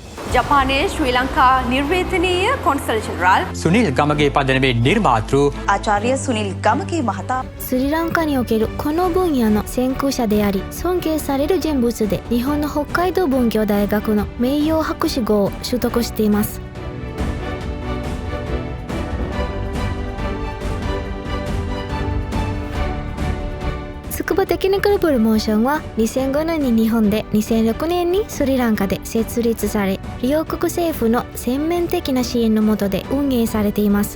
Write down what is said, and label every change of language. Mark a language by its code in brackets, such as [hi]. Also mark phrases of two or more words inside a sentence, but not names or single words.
[si] ජපානයේ ශ්‍රී ලංකා නිර්වේතනීය කොන්සල් ජෙනරාල් සුනිල් ගමගේ පදනමේ නිර්මාතෘ ආචාර්ය සුනිල් ගමගේ මහතා [ja] スリランカにおけるこの分野の先駆者であり尊敬される人物で日本の北海道文教大学の名誉博士号を取得しています。筑波テクニカルプロモーションは2005年に日本で2006年にスリランカで設立され、両国政府の全面的な支援の下で運営されています。